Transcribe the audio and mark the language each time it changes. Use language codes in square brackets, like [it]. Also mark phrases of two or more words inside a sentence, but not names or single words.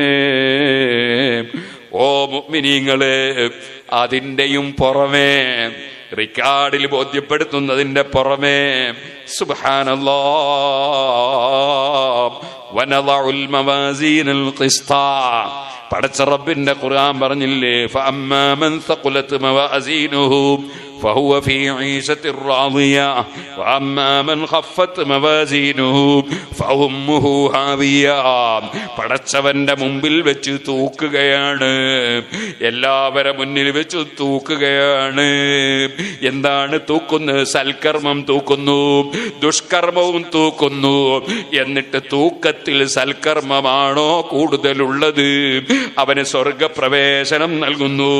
[ml] ഓ മുഅ്മിനീങ്ങളെ, അതിന്റെയും പുറമേ, റിക്കാർഡിൽ ബോധ്യപ്പെടുത്തുന്നതിന്റെ പുറമേ, [ar] سبحان الله ونضع الموازين القسط, [ml] പടച്ച റബ്ബിന്റെ ഖുർആൻ പറഞ്ഞില്ലേ, [ar] فأما من ثقلت موازينه فهو في عيشة راضية وأما من خفت موازينه فأمه هاوية. [ml] പടച്ചവന്റെ മുമ്പിൽ വെച്ച് തൂക്കുകയാണ്, എല്ലാവരുടെ മുന്നിൽ വെച്ച് തൂക്കുകയാണ്. എന്താണ് തൂക്കുന്നത്? സൽക്കർമ്മം തൂക്കുന്നു, ദുഷ്കർമ്മവും തൂക്കുന്നു. എന്നിട്ട് തൂക്കത്തിൽ സൽക്കർമ്മമാണോ കൂടുതലുള്ളത്, അവന് സ്വർഗപ്രവേശനം നൽകുന്നു.